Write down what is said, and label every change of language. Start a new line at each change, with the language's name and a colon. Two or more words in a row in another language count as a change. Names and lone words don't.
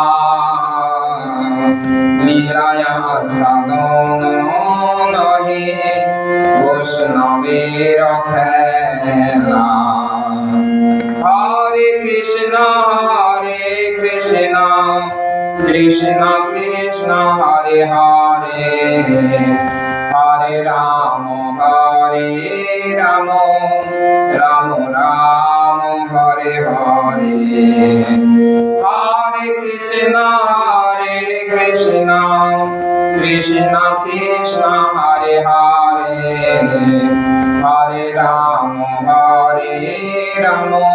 Bangla: লীলায় সাধন নহে বৈষ্ণবের খেলা
Sanskrit: হরে কৃষ্ণ কৃষ্ণ কৃষ্ণ হরে হরে হরে রাম রাম রাম হরে হরে হরে কৃষ্ণ কৃষ্ণ কৃষ্ণ হরে হরে হরে রাম রাম